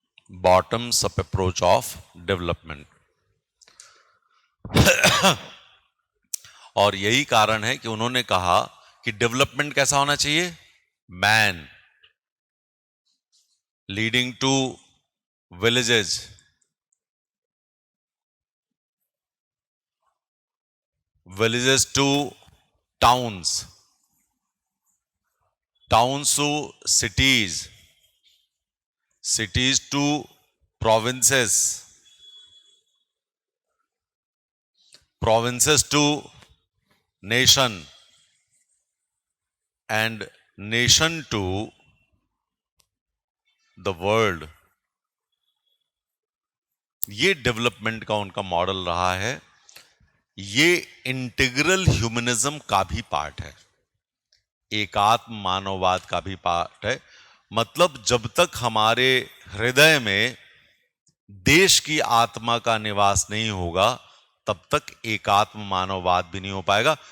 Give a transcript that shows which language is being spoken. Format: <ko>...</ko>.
<en>Bottoms up approach of development.</en> <hi>और यही कारण है कि उन्होंने कहा कि डेवलपमेंट कैसा होना चाहिए?</hi> <en>Man leading to villages, villages to towns, towns to cities, cities to provinces, provinces to nation, and nation to the world।</en> <hi>ये डेवलपमेंट का उनका मॉडल रहा है। ये इंटीग्रल ह्यूमनिज्म का भी पार्ट है, एकात्म मानववाद का भी पार्ट है। मतलब जब तक हमारे हृदय में देश की आत्मा का निवास नहीं होगा तब तक एकात्म मानववाद भी नहीं हो पाएगा।</hi>